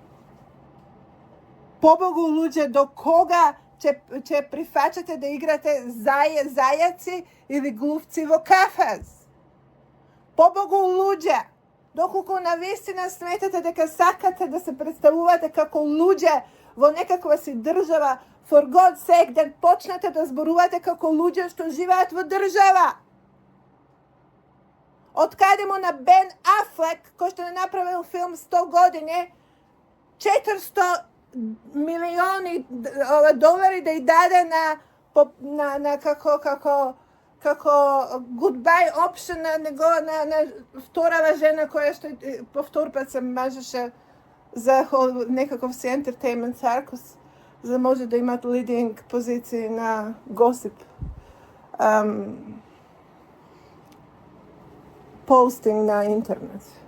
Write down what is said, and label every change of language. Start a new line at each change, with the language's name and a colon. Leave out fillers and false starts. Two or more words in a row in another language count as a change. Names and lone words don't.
Macedonian: Побогу луѓе, до кога ќе прифачате да играте зајаци или глувци во кафез? Побогу луѓе, доколку навистина сметате дека сакате да се представувате како луѓе во некаква си држава,
English: for God's sake,
Macedonian: да почнете да зборувате како луѓе што живеат во држава. Од каде му на Бен Афлек, кој што не направил филм 100 години, $400 милиони долари да и даде на како
English: goodbye option
Macedonian: на вторава жена која што по втор пат се мажеше за некаков си
English: entertainment circus,
Macedonian: за да може да имат leading позиции на Gossip. Постинг на интернет.